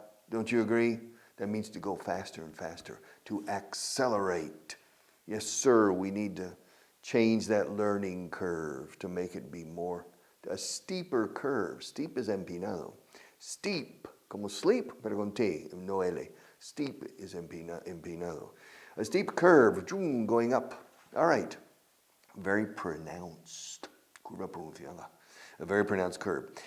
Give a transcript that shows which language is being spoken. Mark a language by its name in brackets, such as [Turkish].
[English] Don't you agree? That means to go faster and faster, to accelerate. Yes, sir, we need to change that learning curve to make it be a steeper curve. Steep is empinado. [Spanish] Steep, como sleep, pero con T, no L. [English] Steep is empinado. A steep curve, going up. All right, very pronounced. [Spanish] Curva pronunciada. [English] A very pronounced curve.